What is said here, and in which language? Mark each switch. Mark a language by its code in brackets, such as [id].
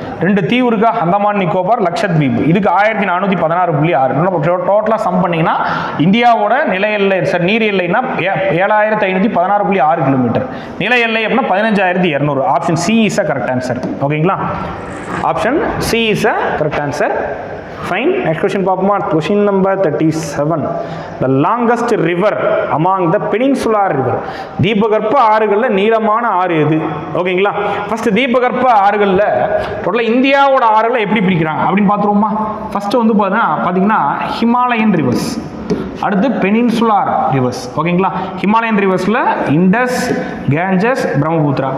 [ta] 2 தீவு இருக்கா, அந்தமான் நிக்கோபார், லட்சத்தீவு. இதுக்கு 1,416.6. டோட்டலாக சம் பண்ணிங்கன்னா இந்தியாவோட நில எல்லை நீர் எல்லைன்னா 7,516.6 கிலோமீட்டர். நில எல்லை அப்படின்னா 15,200. [en] Option C is a correct answer. [ta] ஓகேங்களா, [en] Option C is a correct answer. Fine. Next question [ta] பார்ப்போமா? [en] Question number 37. The longest river among the peninsular river. [ta] தீபகற்ப ஆறுகளில் நீளமான ஆறு எது? ஓகேங்களா, ஃபர்ஸ்ட் தீபகற்ப ஆறுகளில் டோட்டலாக இந்தியாவோட ஆறுகளை எப்படி பிரிக்கிறாங்க அப்படின்னு பார்த்துருவோமா? ஃபர்ஸ்ட் வந்து பார்த்தீங்கன்னா ஹிமாலயன் ரிவர்ஸ், அடுத்து பெனின்சுலார் ரிவர்ஸ். ஓகேங்களா, ஹிமாலயன் ரிவர்ஸில் இண்டஸ், கேஞ்சஸ், பிரம்மபுத்திரா.